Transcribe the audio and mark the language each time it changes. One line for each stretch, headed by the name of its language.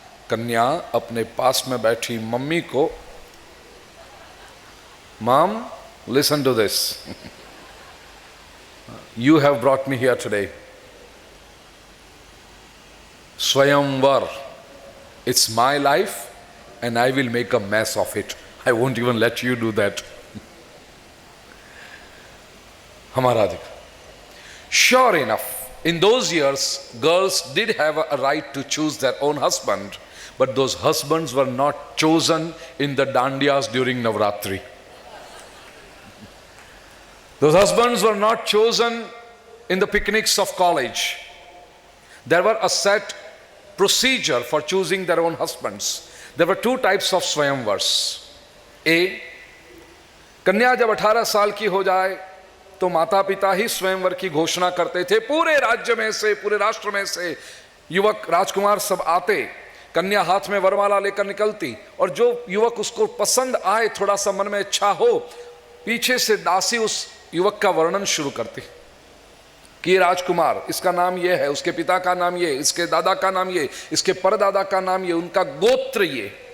Hindi: कन्या अपने पास में बैठी मम्मी को,
English: Mom listen to this, you have brought me here today, स्वयंवर, it's my life and I will make a mess of it, I won't even let you do that.
Hindi: हमारा अधिकार।
English: Sure enough, in those years, girls did have a right to choose their own husband, but those husbands were not chosen in the dandiyas during Navratri. Those husbands were not chosen in the picnics of college. There were a set procedure for choosing their own husbands. There were 2 types of swayamvars.
Hindi: A, कन्या जब 18 साल की हो जाए तो माता पिता ही स्वयंवर की घोषणा करते थे। पूरे राज्य में से, पूरे राष्ट्र में से युवक राजकुमार सब आते, कन्या हाथ में वरमाला लेकर निकलती, और जो युवक उसको पसंद आए, थोड़ा सा मन में इच्छा हो, पीछे से दासी उस युवक का वर्णन शुरू करती कि ये राजकुमार, इसका नाम ये है, उसके पिता का नाम ये, इसके दादा का नाम ये, इसके परदादा का नाम ये, उनका गोत्र ये।